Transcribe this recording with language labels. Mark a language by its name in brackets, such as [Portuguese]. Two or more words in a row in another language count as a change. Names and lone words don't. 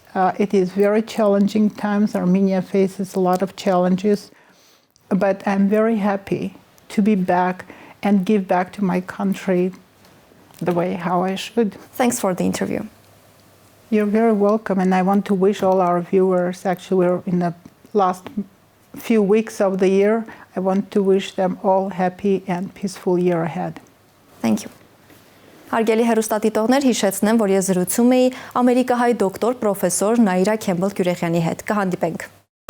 [English] It is very challenging times. Armenia faces a lot of challenges, but I'm very happy to be back and give back to my country the way how I should. Thanks for the interview. You're very welcome, and I want to wish all our viewers, actually we're in the last few weeks of the year, I want to wish them all happy and peaceful year ahead. Thank you. [Armenian] Հարգելի հեռուստադիտողներ, հիշեցնեմ, որ ես զրուցում էի ամերիկահայ դոկտոր պրոֆեսոր Naira Campbell-Kyureghյանի հետ։ Կհանդիպենք։